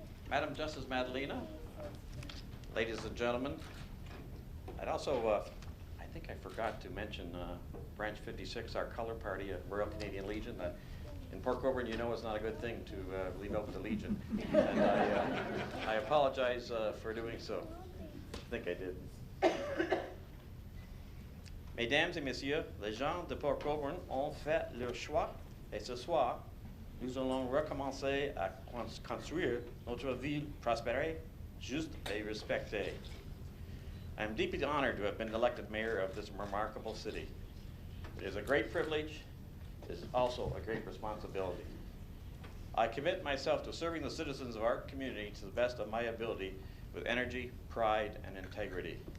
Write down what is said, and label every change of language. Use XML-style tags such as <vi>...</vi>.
<en>Madam Justice Madalena, ladies and gentlemen, I'd also, I think I forgot to mention Branch 56, our color party at Royal Canadian Legion. In Port Colborne, you know it's not a good thing to leave out the Legion. And I apologize for doing so. I think I did.</en> <fr>Mesdames et messieurs, les gens de Port Colborne ont fait leur choix et ce soir, nous allons recommencer à construire notre ville prospère, juste et respectée.</fr> <en>I am deeply honored to have been elected mayor of this remarkable city. It is a great privilege. It is also a great responsibility. I commit myself to serving the citizens of our community to the best of my ability with energy, pride, and integrity.</en>